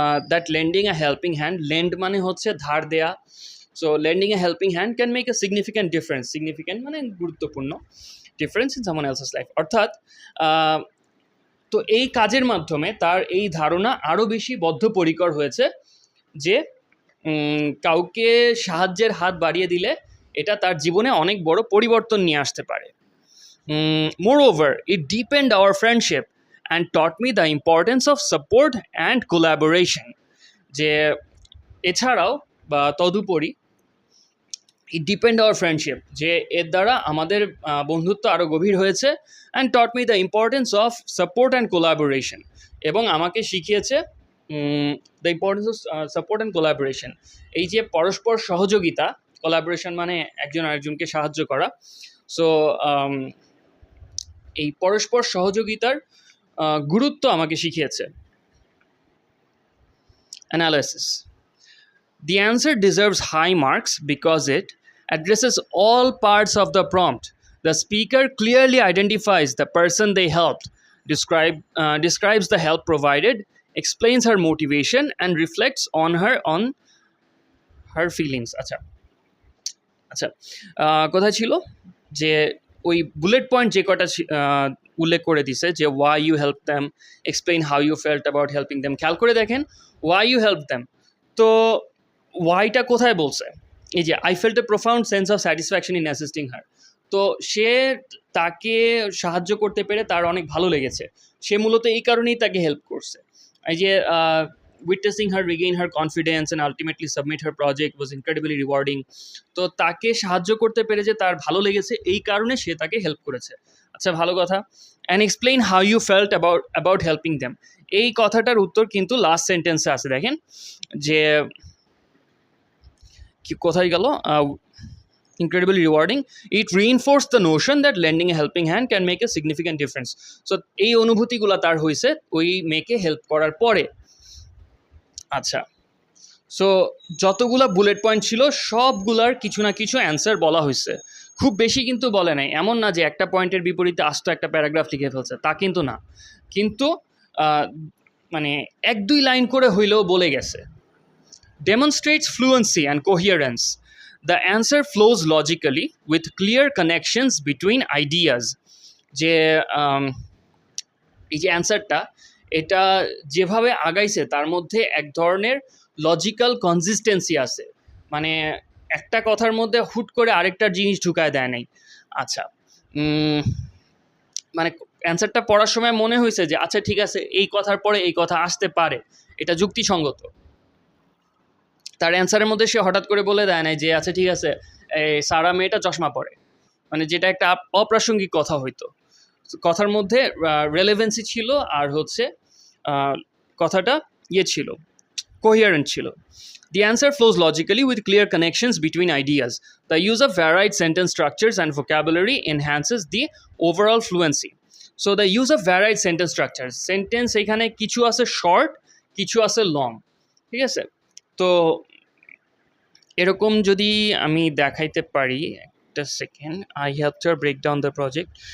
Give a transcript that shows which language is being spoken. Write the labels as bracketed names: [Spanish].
[English] that lending a helping hand, [Bangla] lend মানে হচ্ছে ধার দেয়া, [English] so lending a helping hand can make a significant difference, [Bangla] significant মানে গুরুত্বপূর্ণ, [English] difference in someone else's life, [Bangla] অর্থাৎ তো এই কাজের মাধ্যমে তার এই ধারণা আরও বেশি বদ্ধপরিকর হয়েছে যে কাউকে সাহায্যের হাত বাড়িয়ে দিলে এটা তার জীবনে অনেক বড় পরিবর্তন নিয়ে আসতে পারে। [English] Moreover, it deepened our friendship and taught me the importance of support and collaboration. [Bangla] যে এছাড়াও বা তদুপরি [English] it depend our friendship, [Bangla] যে এর দ্বারা আমাদের বন্ধুত্ব আরও গভীর হয়েছে, [English] and taught me the importance of support and collaboration, [Bangla] এবং আমাকে শিখিয়েছে [English] the importance of support and collaboration, [Bangla] এই যে পরস্পর সহযোগিতা, কোলাবোরেশন মানে একজন আরেকজনকে সাহায্য করা, সো এই পরস্পর সহযোগিতার গুরুত্ব আমাকে শিখিয়েছে। [English] Analysis: The answer deserves high marks because it addresses all parts of the prompt. The speaker clearly identifies the person they helped, describes the help provided, explains her motivation, and reflects on her feelings. [Bangla] আচ্ছা, কোথায় ছিল যে ওই bullet point যে কটা উল্লেখ করে দিছে, যে [English] why you help them, explain how you felt about helping them, [Bangla] খেয়াল করে দেখেন ওয়াই ইউ হেল্প দ্যাম, তো ওয়াইটা কোথায় বলছে? এই যে [English] I felt a profound sense of satisfaction in assisting her, [Bangla] তো সে তাকে সাহায্য করতে পেরে তার অনেক ভালো লেগেছে, সে মূলত এই কারণেই তাকে হেল্প করছে। এই যে [English] witnessing her regain her confidence and ultimately submit her project was incredibly rewarding, [Bangla] তো তাকে সাহায্য করতে পেরে যে তার ভালো লেগেছে এই কারণে সে তাকে হেল্প করেছে। আচ্ছা, ভালো কথা। [English] and explain how you felt about helping them, [Bangla] এই কথাটার উত্তর কিন্তু লাস্ট সেন্টেন্সে আছে, দেখেন যে কি কোথায় গেল, [English] incredibly rewarding, it reinforced the notion that lending a helping hand can make a significant difference, so [Bangla] এই অনুভূতিগুলো তার হয়েছে ওই মেয়েকে হেল্প করার পরে। আচ্ছা, সো যতগুলা বুলেট পয়েন্ট ছিল সবগুলার কিছু না কিছু অ্যান্সার বলা হয়েছে, খুব বেশি কিন্তু বলে নাই, এমন না যে একটা পয়েন্টের বিপরীতে আস্ত একটা প্যারাগ্রাফ লিখে ফেলছে, তা কিন্তু না, কিন্তু মানে 1-2 লাইন করে হইলেও বলে গেছে। [English] Demonstrates fluency and coherence. The answer flows logically with clear connections between ideas. [Bangla] যে এই যে অ্যান্সারটা এটা যেভাবে আগাইছে তার মধ্যে এক ধরনের লজিক্যাল কনসিস্টেন্সি আছে, মানে একটা কথার মধ্যে হুট করে আরেকটা জিনিস ঢুকায় দেয় নাই। আচ্ছা, মানে অ্যান্সারটা পড়ার সময় মনে হয়েছে যে আচ্ছা ঠিক আছে, এই কথার পরে এই কথা আসতে পারে, এটা যুক্তিসঙ্গত। তার অ্যান্সারের মধ্যে সে হঠাৎ করে বলে দেয় নাই যে আচ্ছা ঠিক আছে, এই সারা মেয়েটা চশমা পরে, মানে যেটা একটা অপ্রাসঙ্গিক কথা হইতো, কথার মধ্যে রেলেভেন্সি ছিল, আর হচ্ছে কথাটা ছিল, কোহিয়ারেন্ট ছিল। [English] The answer flows logically with clear connections between ideas. The use of varied sentence structures and vocabulary enhances the overall fluency. So the use of varied sentence structures, [Bangla] sentence এখানে কিছু আছে শর্ট, কিছু আছে লং, ঠিক আছে? তো এরকম যদি আমি দেখাইতে পারি, একটা second, [English] I helped her break down the project.